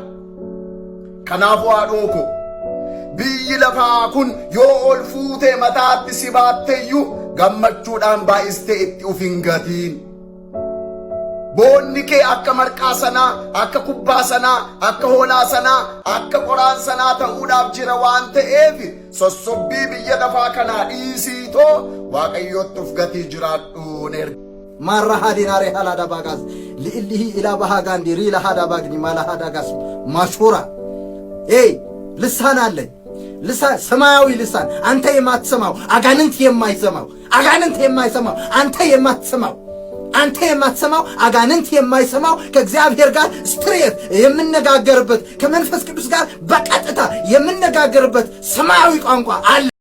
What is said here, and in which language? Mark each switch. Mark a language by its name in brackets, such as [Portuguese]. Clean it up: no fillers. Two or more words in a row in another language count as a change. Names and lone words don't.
[Oromo] kanaafuu haadhoo ko biyyi lafaa kun yoo ol fuutee mataatti si baatteeyyuu gammachuudhaan baay'istee itti uf hin gatiin. boonni kee akka marqaa sanaa akka kubbaa sanaa akka hoolaa sanaa akka qoraan sanaa ta'uudhaaf jira waan ta'eef sossobbii biyya lafaa kanaa dhiisiitoo waaqayyootti uf gatii jiraadhuun erga. ማራ ሃዲናሬ ሃላዳ ባጋዝ ልኢልሂ ኢላ ባሃጋንዲ ሪላ ሃዳ ባግኒ ማላ ሃዳ ጋስ ማሹራ [Amharic] ልሳን አለ ልሳን ሰማያዊ ልሳን አንተ የማትሰማው አጋንንት የማይሰማው አንተ የማትሰማው አጋንንት የማይሰማው ከእግዚአብሔር ጋር ስትሬት የምንነጋገርበት ከመንፈስ ቅዱስ ጋር በቀጥታ የምንነጋገርበት ሰማያዊ ቋንቋ አለ።